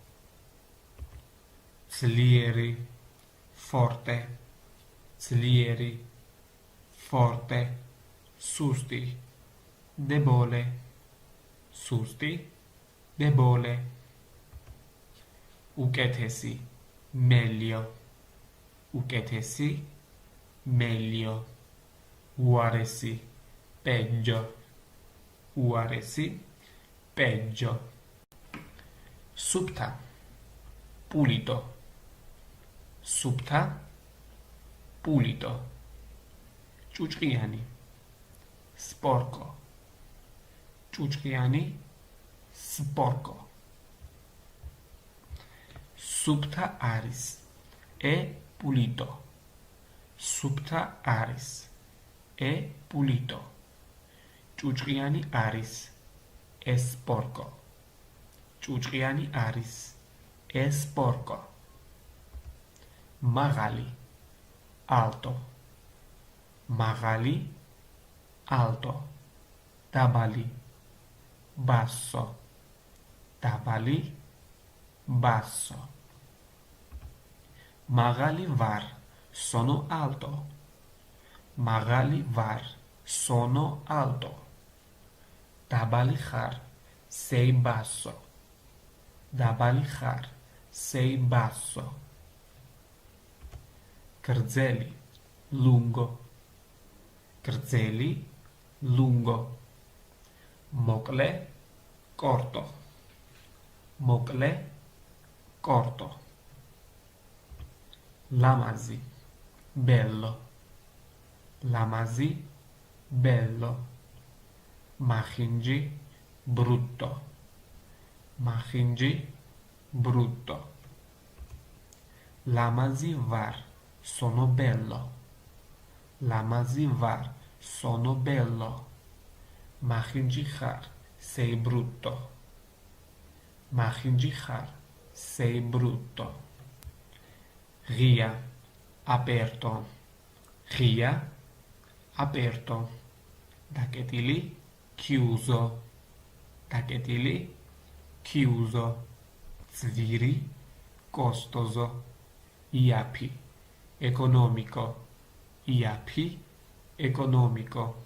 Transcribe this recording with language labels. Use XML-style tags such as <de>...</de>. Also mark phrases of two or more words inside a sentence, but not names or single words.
<ka>ძლიერი forte ძლიერი forte სუსტი debole სუსტი debole უკეთესი meglio უკეთესი meglio უარესი peggio უარესი peggio სუფთა pulito სუფთა pulito ჭუჭყიანი sporco ჭუჭყიანი sporco სუფთა არის</ka> <it>e pulito</it> <ka>სუფთა არის</ka> <it>e pulito</it> <ka>ჭუჭყიანი არის</ka> <it>e sporco</it> <ka>ჭუჭყიანი არის</ka> <it>e sporco</it> <ka>მაღალი alto მაღალი alto დაბალი basso დაბალი basso მაღალი ვარ</ka> <it>sono alto</it> <ka>მაღალი ვარ</ka> <it>sono alto</it> <ka>დაბალი ხარ</ka> <it>sei basso</it> <ka>დაბალი ხარ</ka> <it>sei basso</it> <ka>გრძელი lungo გრძელი lungo მოკლე corto მოკლე corto ლამაზი bello ლამაზი bello მახინჯი brutto მახინჯი brutto ლამაზი ვარ</ka> <it>sono bello</it> <ka>ლამაზი ვარ sono</ka> <it>bello</it> <ka>მახინჯი ხარ</ka> <it>sei brutto</it> <ka>მახინჯი ხარ</ka> <it>sei brutto</it> <ka>ღია aperto ღია aperto დაკეტილი chiuso დაკეტილი chiuso ძვირი costoso iaphi economico iaphi economico</ka>